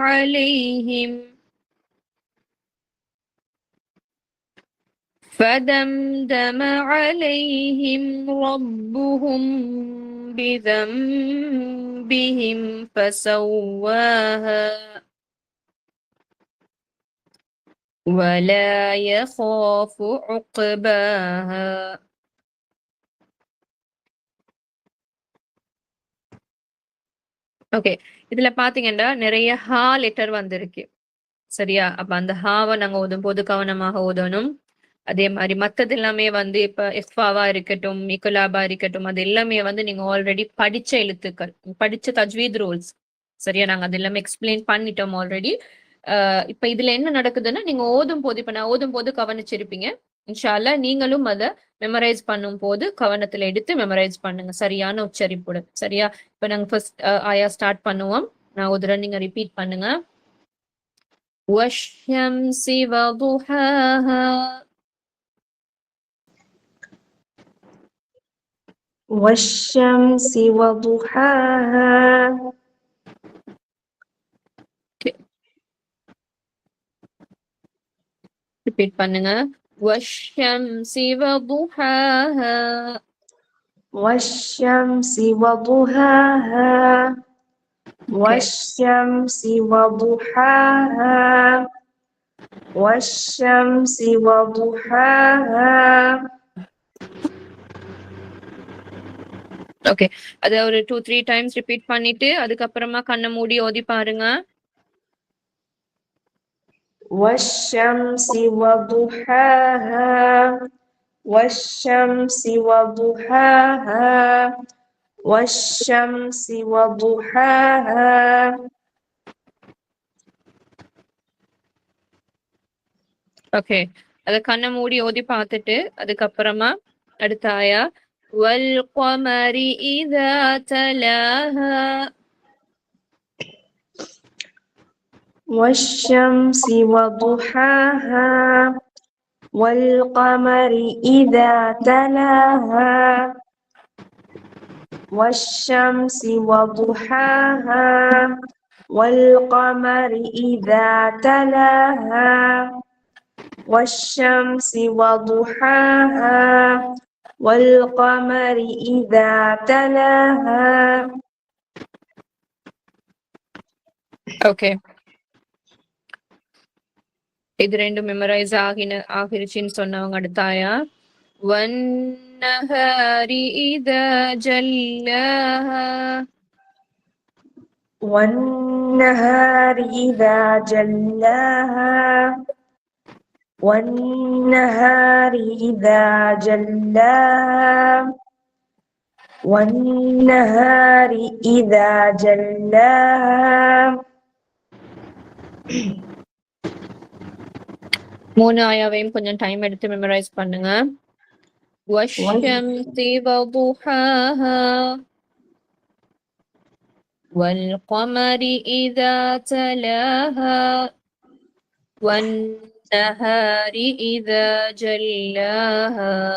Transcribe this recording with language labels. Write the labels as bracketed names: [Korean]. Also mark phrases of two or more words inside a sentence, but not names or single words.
[Arabic] عليهم ربهم بذنبهم فسواها ولا يخاف عقباها. [Tamil] ஓகே, இதுல பாத்தீங்கன்னா நிறைய ஹா லெட்டர் வந்திருக்கு. சரியா? அப்ப அந்த ஹாவை நாங்க ஓதும் போது கவனமாக ஓதணும். அதே மாதிரி மத்தது எல்லாமே வந்து இப்ப இஃபாவா இருக்கட்டும், இக்குலாபா இருக்கட்டும், அது எல்லாமே வந்து நீங்க ஆல்ரெடி படிச்ச எழுத்துக்கள், படிச்ச [English] tajweed rules. [Tamil] சரியா? நாங்க அது எல்லாமே எக்ஸ்பிளைன் பண்ணிட்டோம் ஆல்ரெடி. இப்ப இதுல என்ன நடக்குதுன்னா, நீங்க ஓதும் போது, இப்ப நான் ஓதும் போது கவனிச்சிருப்பீங்க. [Arabic] إن شاء الله [Tamil] நீங்களும் அதை மெமரைஸ் பண்ணும் போது கவனத்துல எடுத்து மெமரைஸ் பண்ணுங்க, சரியான உச்சரிப்புடன். சரியா? இப்ப நாங்க ஃபர்ஸ்ட் ஆயா ஸ்டார்ட் பண்ணுவோம். நான் ஓதுறேன், நீங்க ரிப்பீட் பண்ணுங்க. [Arabic] والشمس وضحاها والشمس وضحاها [Tamil] ரிப்பீட் பண்ணுங்க. [Arabic] والشمس وضحاها والشمس وضحاها والشمس وضحاها والشمس وضحاها. [Tamil] ஓகே, அத ஒரு 2-3 [English] times repeat [Tamil] பண்ணிட்டு அதுக்கப்புறமா கண்ணை மூடி ஓதி பாருங்க. [Arabic] والشمس وضحاها والشمس وضحاها والشمس وضحاها. [Tamil] ஓகே, அத கண்ணை மூடி ஓதி பார்த்துட்டு அதுக்கப்புறமா அடுத்த ஆயா [Arabic] والقمر إذا تلاها والشمس وضحاها والقمر إذا تلاها والشمس وضحاها والقمر إذا تلاها والشمس وضحاها والقمر إذا تلاها. [Tamil] ஓகே, இது ரெண்டும் மெமரைஸ் ஆகிருச்சுன்னு சொன்னவங்க அடுத்த ஆயா [Arabic] والنهار والنهار إذا جلاها والنهار إذا جلاها والنهار إذا جلاها والنهار إذا جلاها [Tamil] மூணு ஆயாவையும் கொஞ்சம் டைம் எடுத்து மெமரைஸ் பண்ணுங்க. [Arabic] والشمس وضحاها والقمر إذا تلاها والنهار إذا جلاها